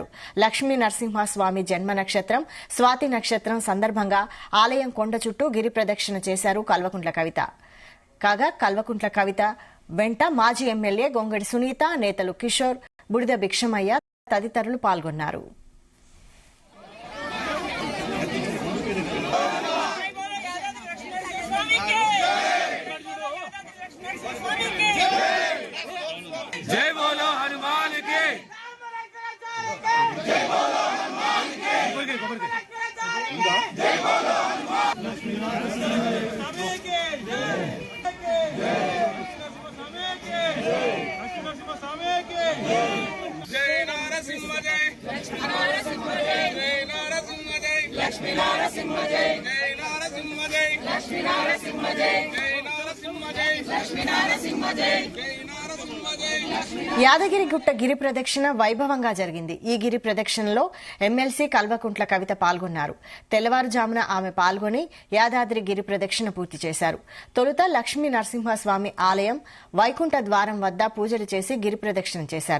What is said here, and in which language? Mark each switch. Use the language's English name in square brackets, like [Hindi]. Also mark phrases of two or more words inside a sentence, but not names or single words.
[Telugu] లక్ష్మీ నరసింహస్వామి జన్మ నక్షత్రం స్వాతి నక్షత్రం సందర్భంగా ఆలయం కొండ చుట్టూ గిరి ప్రదక్షిణ చేశారు కల్వకుంట్ల కవిత. కాగా కల్వకుంట్ల కవిత వెంట మాజీ ఎమ్మెల్యే గొంగడి సునీత, నేతలు కిషోర్, బుడిద భిక్షమయ్య తదితరులు పాల్గొన్నారు. [Hindi] जय बोलो हनुमान के जय बोलो हनुमान के जय बोलो हनुमान जय नारसिंह जय लक्ष्मी नारसिंह जय जय नारसिंह जय लक्ष्मी नारसिंह जय जय नारसिंह जय लक्ष्मी नारसिंह जय जय नारसिंह जय लक्ष्मी नारसिंह जय जय [Telugu] యాదగిరిగుట్ట గిరి ప్రదక్షిణ వైభవంగా జరిగింది. ఈ గిరి ప్రదక్షిణలో ఎమ్మెల్సీ కల్వకుంట్ల కవిత పాల్గొన్నారు. తెల్లవారుజామున ఆమె పాల్గొని యాదాద్రి గిరి ప్రదక్షిణ పూర్తి చేశారు. తొలుత లక్ష్మీ నరసింహస్వామి ఆలయం వైకుంఠ ద్వారం వద్ద పూజలు చేసి గిరి ప్రదక్షిణ చేశారు.